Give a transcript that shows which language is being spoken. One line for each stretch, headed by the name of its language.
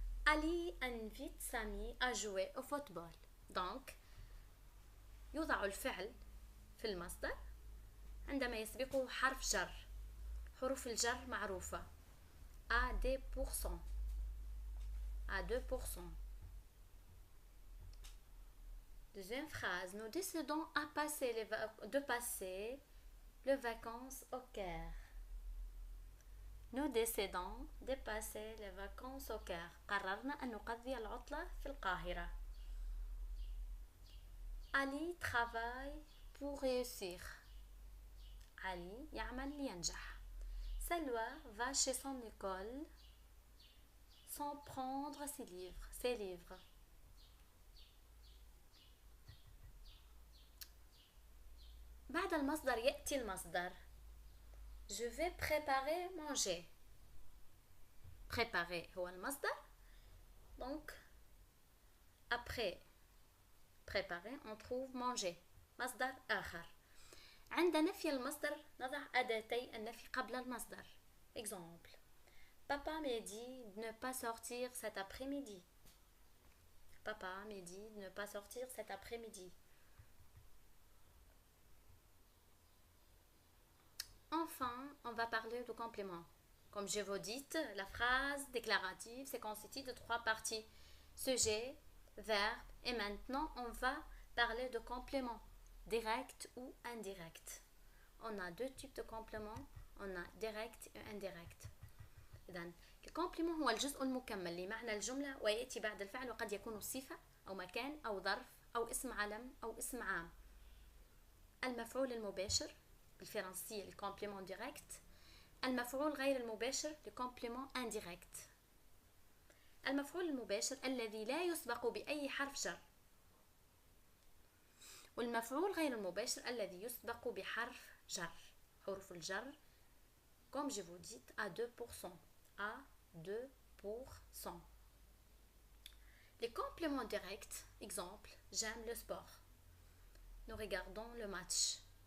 French: Ali invite Samy à jouer au football.
Arabic: Donc يوضع الفعل في المصدر عندما يسبقه حرف جر. حروف الجر معروفة.
French: à 2%. À 2%. Deuxième phrase. Nous décidons de passer les vacances au Caire. Nous décidons de passer les vacances au Caire.
Arabic: قررنا أن نقضي العطلة في القاهرة.
French: Ali travaille pour réussir.
Arabic: Ali يعمل لينجح.
French: Salwa va chez son école sans prendre ses livres.
Arabic: بعد المصدر يأتي المصدر.
French: Je vais préparer manger.
Arabic: Préparer هو المصدر.
French: Donc après préparer on trouve manger.
Arabic: مصدر آخر. عند نفي المصدر نضع أداتي النفي قبل المصدر.
French: Exemple. Papa m'a dit de ne pas sortir cet après-midi. Papa m'a dit de ne pas sortir cet après-midi. Enfin, on va parler de complément. Comme je vous dis, la phrase déclarative c'est constitué de 3 parties. Sujet, verbe et maintenant on va parler de complément. Direct ou indirect. On a 2 types de compléments. On a direct et indirect.
Arabic: إذن الكومبليمون هو الجزء المكمل لمعنى الجملة ويأتي بعد الفعل وقد يكون صفة أو مكان أو ظرف أو اسم علم أو اسم عام. المفعول المباشر بالفرنسية الكومبليمون ديريكت. المفعول غير المباشر
French: le complément indirect.
Arabic: المفعول المباشر الذي لا يسبق بأي حرف جر، والمفعول غير المباشر الذي يسبق بحرف جر. حروف الجر
French: comme je vous dis à 2%. à 2%. Les compléments directs, exemple, j'aime le sport. Nous regardons le match.